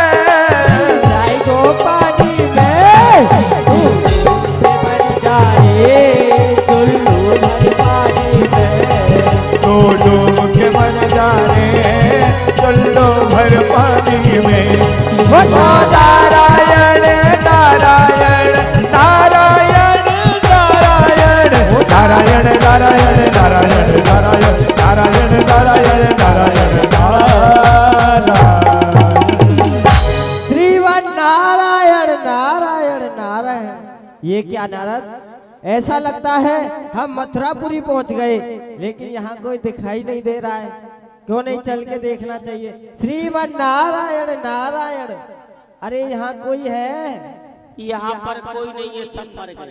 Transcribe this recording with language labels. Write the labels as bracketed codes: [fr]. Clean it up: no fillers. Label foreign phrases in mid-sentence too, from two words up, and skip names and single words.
[hi] जाएगो पानी में। मर जाए चुल्लू भर पानी में। तो डूब के मर जा रे चुल्लू भर पानी में। ओ नारायण नारायण नारायण नारायण नारायण नारायण नारायण नारायण नारायण नारायण श्रीवन नारायण नारायण नारायण। ये क्या नारद, ऐसा लगता है हम मथुरापुरी पहुंच गए, लेकिन यहाँ कोई दिखाई नहीं दे रहा है। क्यों नहीं चल के देखना चाहिए? श्रीवन नारायण नारायण। अरे यहाँ कोई है? यहाँ पर कोई नहीं है, सब मर गए।